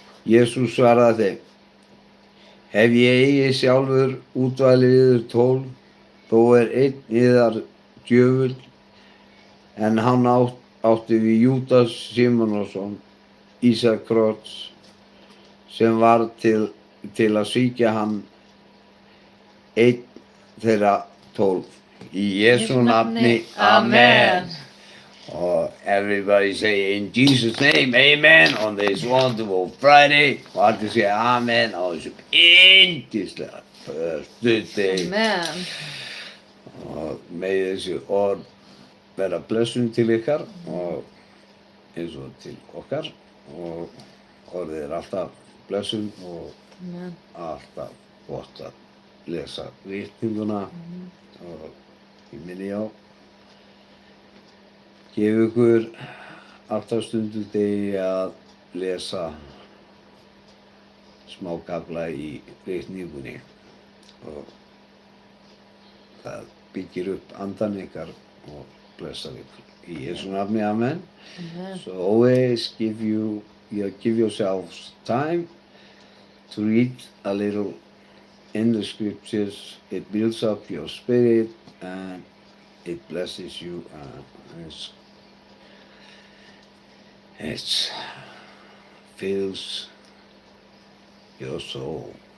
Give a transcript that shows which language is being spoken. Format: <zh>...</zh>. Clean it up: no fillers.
<is>Jesús svaraði þeim, hef ég eigi sjálfur útvalið yður 12, þó er einn yðar djöfull, en hann átti við Júdas Símonarson, Ísakrots, sem var til að svíkja hann, einn þeirra 12. Í Jesú nafni, Amen.</is> <en>Everybody say in Jesus' name, Amen, on this wonderful Friday.</en> <is>Og allir segja Amen á þessum yndislega föstudegi. Amen. Og megi þessi orð vera blessun til ykkar og eins og til okkar. Og orðið er alltaf blessun og Amen. alltaf gott að lesa ritninguna og ég minni á gefa ykkur 8 stundu degi að lesa smá kafla í ritningunni og það byggir upp andan ykkar og blessar ykkur. Í Jesu nafni, amen. Amen.</is> <en>So always give yourselves time to read a little in the scriptures. It builds up your spirit and it blesses you and it fills your soul.</en>